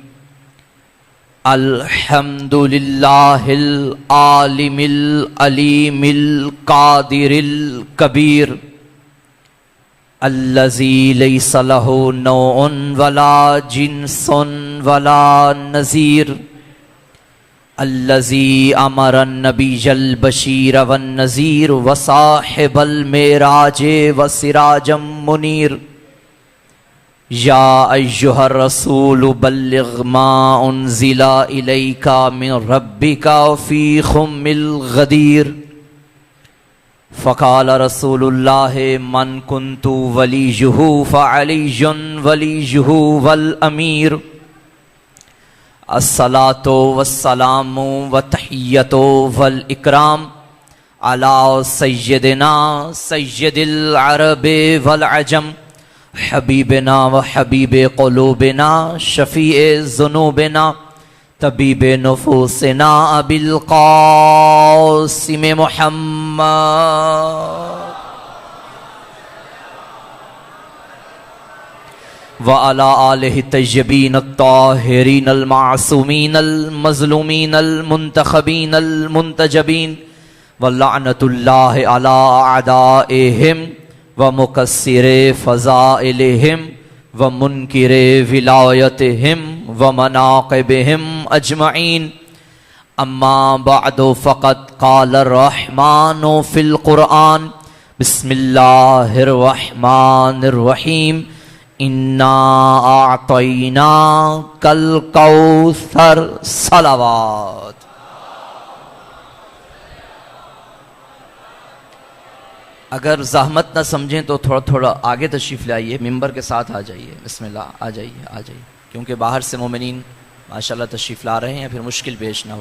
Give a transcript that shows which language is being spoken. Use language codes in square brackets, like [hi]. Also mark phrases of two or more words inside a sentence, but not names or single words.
[ar] الحمد لله العالم العليم القادر الكبير الذي ليس له نوع ولا جنس ولا نظير الذي أمر النبي البشير والنذير وصاحب المعراج وسراجا منيرا. يا أيها الرسول بلغ ما أنزل إليك من ربك في خم الغدير. فقال رسول الله من كنت وليه فعلي وليه والأمير. الصلاة والسلام والتحية والإكرام على سيدنا سيد العرب والعجم حبيبنا وحبيب قلوبنا شفيع ذنوبنا طبيب نفوسنا أبي القاسم محمد وعلى آله الطيبين الطاهرين المعصومين المظلومين المنتخبين المنتجبين ولعنة الله على أعدائهم ومكسري فضائلهم ومنكري ولايتهم ومناقبهم أجمعين. أما بعد فقد قال الرحمن في القرآن بسم الله الرحمن الرحيم إنا أعطيناك الكوثر صلوات. [ur] اگر زحمت نہ سمجھیں تو تھوڑا تھوڑا آگے تشریف لائیے، منبر کے ساتھ آ جائیے. بسم اللہ، آ جائیے، کیونکہ باہر سے مومنین ماشاءاللہ تشریف لا رہے ہیں، پھر مشکل پیش نہ ہو.